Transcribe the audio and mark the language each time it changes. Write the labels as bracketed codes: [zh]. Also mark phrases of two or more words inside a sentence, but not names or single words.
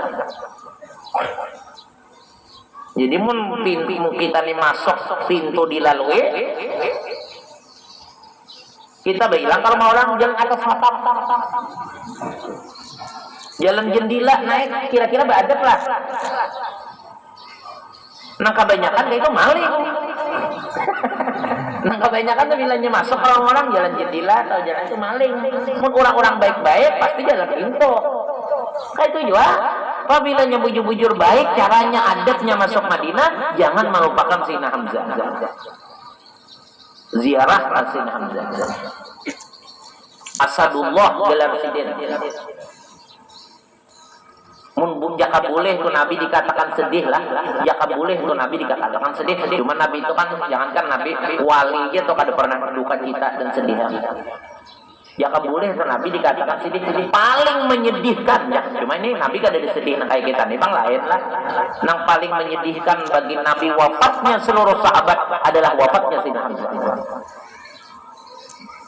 [bjn] Jadi mun pintu kita nih masuk pintu dilalui, kita bilang kalau mau orang jalan atas atap, jalan jendela naik, kira-kira beradab lah. Nah kebanyakan kayak itu maling. Nah kebanyakan tuh bilangnya masuk orang-orang jalan jendela atau jalan itu maling. Mun orang-orang baik-baik pasti jalan pintu. Kayak itu juga. Apabila bujur-bujur baik, caranya adabnya masuk Madinah, jangan melupakan Sayyidina Hamzah. Ziarah Sayyidina Hamzah. Asadullah gelar presiden. Mun jaka boleh tuh Nabi dikatakan sedih lah. Jaka boleh tuh Nabi dikatakan sedih. Cuma Nabi itu kan jangankan Nabi wali aja tuh kada pernah duka cita dan sedih. Jaka boleh tuh Nabi dikatakan sedih paling menyedihkan ya. Cuma ini Nabi kada disedih kayak kita nih bang lain lah. Yang paling menyedihkan bagi Nabi wafatnya seluruh sahabat adalah wafatnya Sayyidina Hamzah.